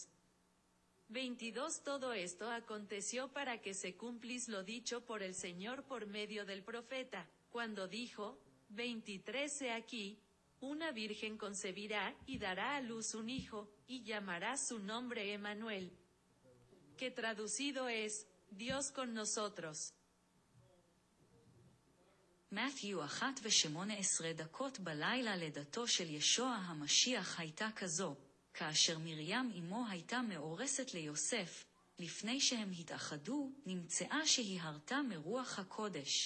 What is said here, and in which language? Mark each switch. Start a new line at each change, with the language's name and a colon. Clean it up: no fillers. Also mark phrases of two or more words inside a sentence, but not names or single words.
Spanish: 22 Todo esto aconteció para que se cumpliese lo dicho por el Señor por medio del profeta, cuando dijo: 23 He aquí, una virgen concebirá, y dará a luz un hijo, y llamará su nombre Emmanuel, que traducido es, Dios con nosotros.
Hebrew: מתיו 1:18 בלילה לידתו של ישוע המשיח הייתה כזו, כאשר מרים אמו הייתה מאורסת ליוסף, לפני שהם התאחדו, נמצאה שהיא הרתה מרוח הקודש.